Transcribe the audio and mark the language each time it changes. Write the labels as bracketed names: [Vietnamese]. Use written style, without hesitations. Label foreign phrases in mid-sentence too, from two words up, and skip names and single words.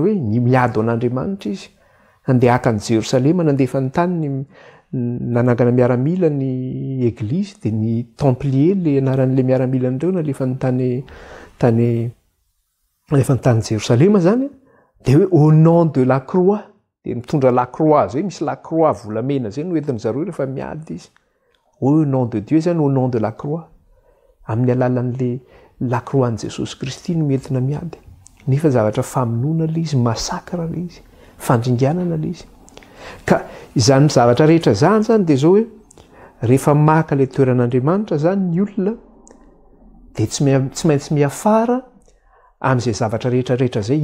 [Malagasy] hoe miady an'Andriamanitra izy, nandeha hakany Jerosalema, nandefa ny tany nanangana miaramila ny église dia ny templier le anaran'le miaramila an'ireo nalefa ny tany Jerosalema zany dia hoe [French] au nom de la croix, [Malagasy] dia mitondra [French] la croix [Malagasy] zay, misy [French] la croix [Malagasy] volamena zay no entin'ny zareo rehefa miady izy, [French] au nom de Dieu zany, au nom de la croix, [Malagasy] amin'ny alalan'le [French] la croix [Malagasy] an'i Jesosy Kristy no entina miady. Nefa zavatra famonoana le izy, masakra le izy, fandringanana le izy. Ka izany zavatra rehetra zany dia zao hoe rehefa maka ilay toeran'Andriamanitra zany ny olona dia tsy maintsy miafara amin'izay zavatra rehetrarehetra zay.